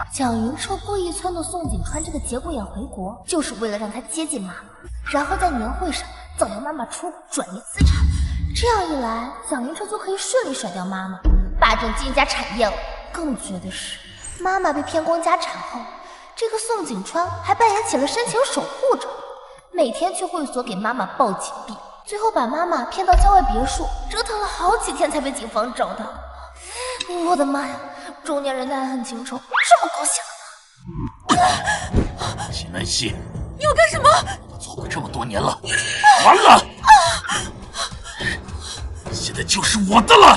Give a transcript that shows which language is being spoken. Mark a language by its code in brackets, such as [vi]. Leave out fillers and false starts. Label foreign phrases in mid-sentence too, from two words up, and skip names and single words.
[zh] 蔣雲徹故意撺掇宋景川這個節骨眼回國，就是為了讓他接近媽媽，然後在年會上造謠媽媽出轉移資產，這樣一來，蔣雲徹就可以順利甩掉媽媽，霸佔金家產業了。更絕的是，媽媽被騙光家產後，這個宋景川還扮演起了深情守護者，每天去會所給媽媽報警幣，最後把媽媽騙到郊外別墅，折騰了好幾天才被警方找到。我的媽呀，中年人的愛恨情仇這麼狗血啊！秦南希，你要幹什麼？做了這麼多年了，完了，現在就是我的了。